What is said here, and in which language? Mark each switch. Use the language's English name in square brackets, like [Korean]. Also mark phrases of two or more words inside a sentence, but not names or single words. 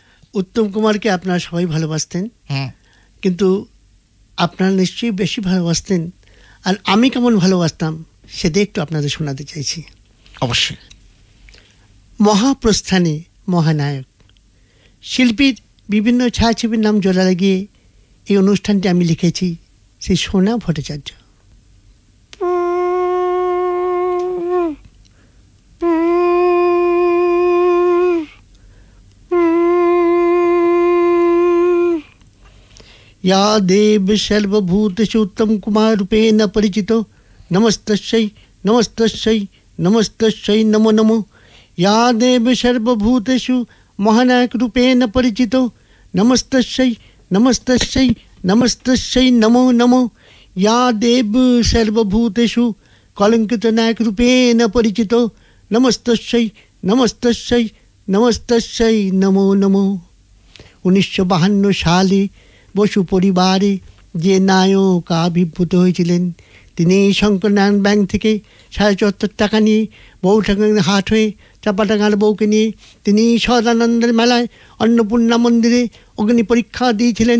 [Bangla] উত্তম কুমারকে আপনারা সবাই ভালোবাসতেন, কিন্তু আপনারা নিশ্চয়ই বেশি ভালোবাসতেন, আর আমি কেমন ভালোবাসতাম সেটা একটু আপনাদের শোনাতে চাইছি। অবশ্যই। মহাপ্রস্থানে মহানায়ক শিল্পীর বিভিন্ন ছায়াছবির নাম জোড়া লাগিয়ে এই অনুষ্ঠানটি আমি লিখেছি শ্রী সোনা ভট্টাচার্য। [Sanskrit] या देव सर्वभूतेषु उत्तम कुमार रूपेण परिचितो नमस्तस्यै नमस्तस्यै नमस्तस्यै नमो नमो। या देव सर्वभूतेषु महानायक रूपेण परिचितो नमस्तस्यै नमस्तस्यै नमस्तस्यै नमो नमो। या देव सर्वभूतेषु कलंकित नायक रूपेण परिचितो नमस्तस्यै नमस्तस्यै नमस्तस्यै नमो नमो। [Bangla] 1952 সালে বসু পরিবারে যে নায়ক আবির্ভূত হয়েছিলেন, তিনি শঙ্করনারায়ণ ব্যাংক থেকে ৭৫ টাকা নিয়ে বউঠাকুরের হাট হয়ে চাপাডাঙ্গার বউকে নিয়ে তিনি সদানন্দের মেলায় অন্নপূর্ণা মন্দিরে অগ্নি পরীক্ষা দিয়েছিলেন।